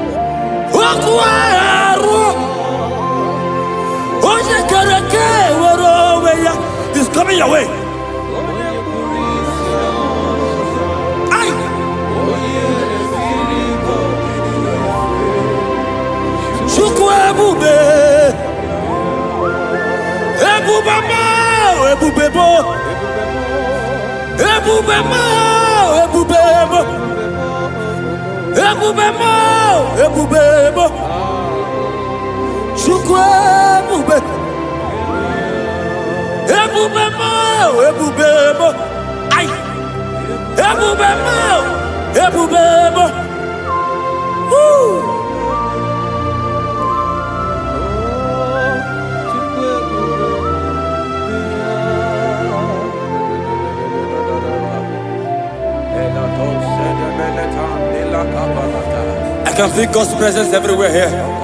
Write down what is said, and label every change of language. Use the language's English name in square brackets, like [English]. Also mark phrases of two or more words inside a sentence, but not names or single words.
[English] Oye, coming your way. Aye. [Igbo] Chukwebube. Ebubema, ebubebo. Ebubema, ebubebo. Ebubema, ebubebo. Chukwebube. Ebubema, ebubebo. Ay. Ebubema, ebubebo. Woo. [English] I can feel God's presence everywhere here.